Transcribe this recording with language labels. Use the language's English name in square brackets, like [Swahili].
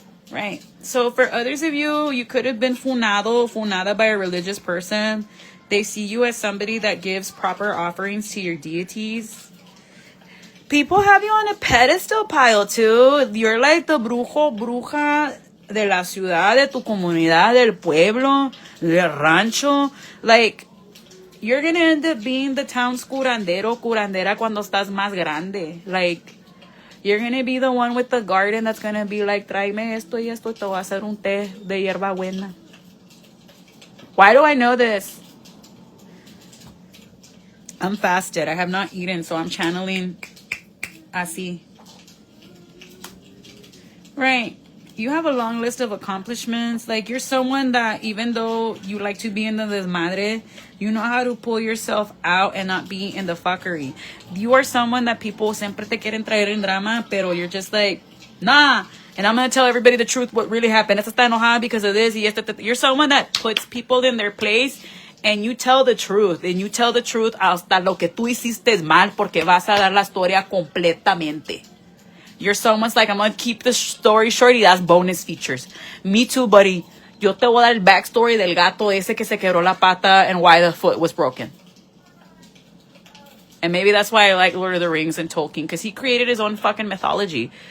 [English] Right. So for others of you, you could have been funada by a religious person. They see you as somebody that gives proper offerings to your deities. People have you on a pedestal pile too. You're like the [Spanish] bruja de la ciudad, de tu comunidad, del pueblo, del rancho. [English] Like, you're gonna end up being the town's curandera [Spanish] cuando estás más grande. [English] Like, you're gonna be the one with the garden that's gonna be like, [Spanish] tráeme esto y esto, te voy a hacer un té de hierba buena. [English] Why do I know this? I'm fasted. I have not eaten, so I'm channeling así. Right. You have a long list of accomplishments. Like, you're someone that, even though you like to be in the desmadre, you know how to pull yourself out and not be in the fuckery. You are someone that people [Spanish] siempre te quieren traer en drama, pero [English] you're just like, nah. And I'm going to tell everybody the truth, what really happened. [Spanish] Esta está enojada [English] because of this. You're someone that puts people in their place, and you tell the truth. And you tell the truth [Spanish] hasta lo que tú hiciste mal, porque vas a dar la historia completamente. [English] You're someone's like, I'm going to keep the story short y that's bonus features. Me too, buddy. [Spanish] Yo te voy a dar el backstory del gato ese que se quebró la pata [English] and why the foot was broken. And maybe that's why I like Lord of the Rings and Tolkien, because he created his own fucking mythology.